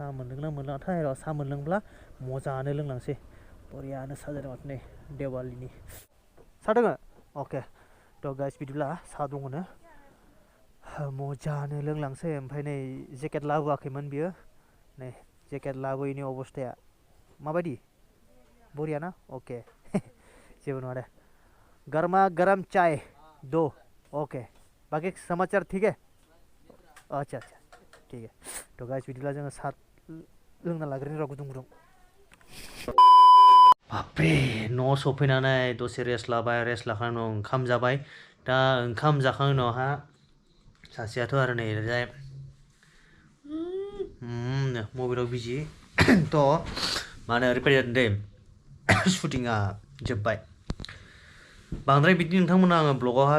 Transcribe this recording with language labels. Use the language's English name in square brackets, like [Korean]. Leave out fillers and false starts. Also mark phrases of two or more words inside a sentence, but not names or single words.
[Bodo] मोनलोंना मोनलोङाथाय सा मोनलोंब्ला मोजाङानो लोंलांसै बरियानो साजायदों माथो नै देवालिनि सा दङ अके थ' गाइस बिदिब्ला सा दङनो मोजाङानो लोंलांसै ओमफ्राय नै जेकेट लाबोआखैमोन बियो नै जेकेट लाबोयैनि अबस्थाया माबायदि बरियाना अके जेबो नङा दे [Hindi] गर्मा गरम चाय दो ओके बाकी समाचार ठीक है अच्छा ठीक है [Bodo] तो गाइस बिदिब्ला जोङो सा लोंना लाग्रोनि र' गुदुं बापरे न' सफैनानै दसे रेस्ट लाबाय रेस्ट लाखांनायनि उनाव ओंखाम जाबाय दा ओंखाम जाखांनायनि उनावहा सासेयाथ' आरो नै ओरैजाय मबाइलाव बिजि थ' माने ओरैबायदि जादों दै शुटिंआ जोब्बाय बांद्राय बिदि नोंथांमोना आङो ब्लगावहा